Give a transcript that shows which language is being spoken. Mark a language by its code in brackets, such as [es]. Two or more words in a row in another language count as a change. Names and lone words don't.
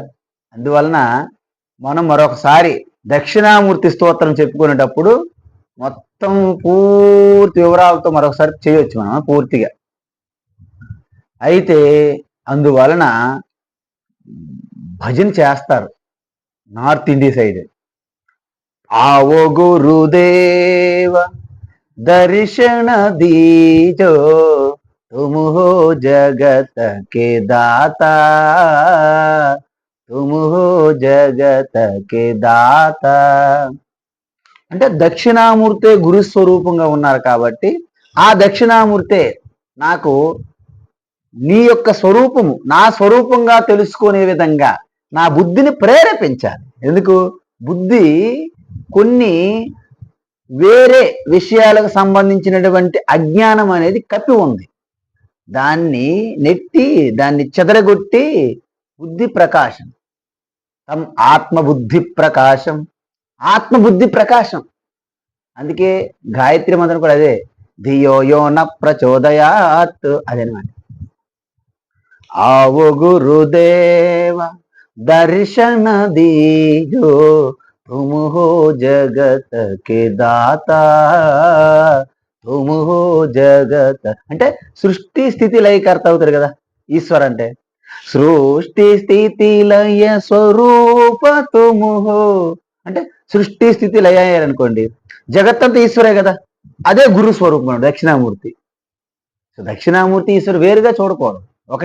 [te] అందువలన మనం మరొకసారి దక్షిణామూర్తి స్తోత్రం చెప్పుకునేటప్పుడు మొత్తం పూర్తి వివరాలతో మరొకసారి చేయొచ్చు మనం పూర్తిగా. అయితే అందువలన భజన చేస్తారు నార్త్ ఇండియా సైడ్. [hi] आवो गुरुदेव दर्शन दीजो तुम हो जगत के दाता, तुम हो जगत के दाता. [te] అంటే దక్షిణామూర్తే గురుస్వరూపంగా ఉన్నారు కాబట్టి ఆ దక్షిణామూర్తే నాకు నీ యొక్క స్వరూపము నా స్వరూపంగా తెలుసుకునే విధంగా నా బుద్ధిని ప్రేరేపించాలి. ఎందుకు? బుద్ధి కొన్ని వేరే విషయాలకు సంబంధించినటువంటి అజ్ఞానం అనేది కప్పి ఉంది. దాన్ని నెట్టి దాన్ని చెదరగొట్టి బుద్ధి ప్రకాశం, తమ్ ఆత్మబుద్ధి ప్రకాశం, ఆత్మబుద్ధి ప్రకాశం. అందుకే గాయత్రి మంత్రం కూడా అదే, [sa] ధియో యో న ప్రచోదయాత్ [te] అదనమాట. [hi] आवो गुरुदेव दर्शन दीजो तुम हो जगत के दाता, तुम हो [te] జగత్ అంటే సృష్టి స్థితి లయకర్త అవుతారు కదా ఈశ్వర్ అంటే. సృష్టి స్థితి లయ స్వరూప [hi] तुम हो [te] అంటే సృష్టి స్థితి లయ అనుకోండి, జగత్తంతా ఈశ్వరే కదా. అదే గురు స్వరూపం దక్షిణామూర్తి. సో దక్షిణామూర్తి ఈశ్వరు వేరుగా చూడకూడదు, ఒకటే.